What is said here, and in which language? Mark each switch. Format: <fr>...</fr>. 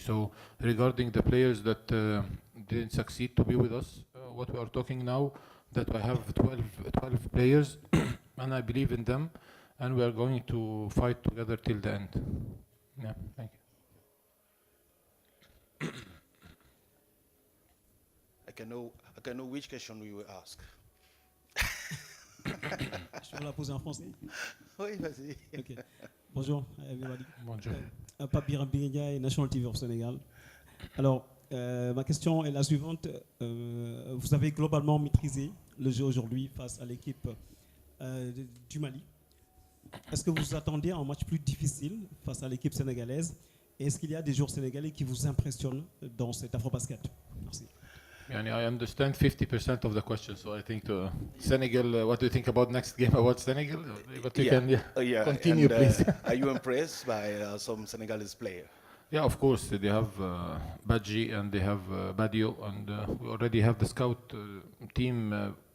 <en>So regarding the players that didn't succeed to be with us, what we are talking now, that I have 12 players, and I believe in them, and we are going to fight together till the end. Yeah, thank you. I can know which question we will ask.</en> <fr>Je vais la poser en français. Oui, vas-y.</fr> <en>Okay.</en> <fr>Bonjour,</fr> <en>everybody.</en> <fr>Bonjour.</fr> <en>Pape Biram Bingendia, National TV of Sénégal.</en> <fr>Alors, ma question est la suivante. Vous avez globalement maîtrisé le jeu aujourd'hui face à l'équipe du Mali. Est-ce que vous vous attendez à un match plus difficile face à l'équipe sénégalaise? Et est-ce qu'il y a des joueurs sénégalais qui vous impressionnent dans cet AfroBasket? Merci.</fr> <en>I understand 50% of the question, so I think to Senegal, what do you think about next game about Senegal? But you can continue, and, please. Are you impressed by some Senegalese player? Yeah, of course. They have Badji and they have Badio, and we already have the scout team.</en>